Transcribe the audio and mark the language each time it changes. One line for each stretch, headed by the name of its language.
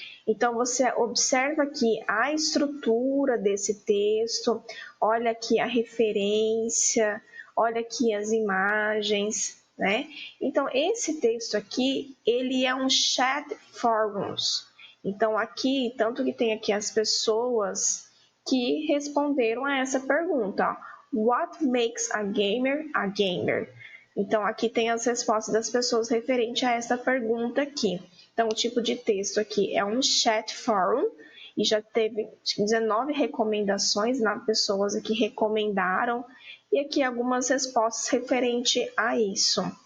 Portuguese: Então, você observa aqui a estrutura desse texto, olha aqui a referência, olha aqui as imagens, né? Então, esse texto aqui, ele é um chat forums. Então, aqui, tanto que tem aqui as pessoas que responderam a essa pergunta.
English: What makes a gamer a gamer?
Portuguese: Então, aqui tem as respostas das pessoas referente a essa pergunta aqui. Então, o tipo de texto aqui é um chat forum e já teve 19 recomendações, né, pessoas aqui recomendaram, e aqui algumas respostas referente a isso.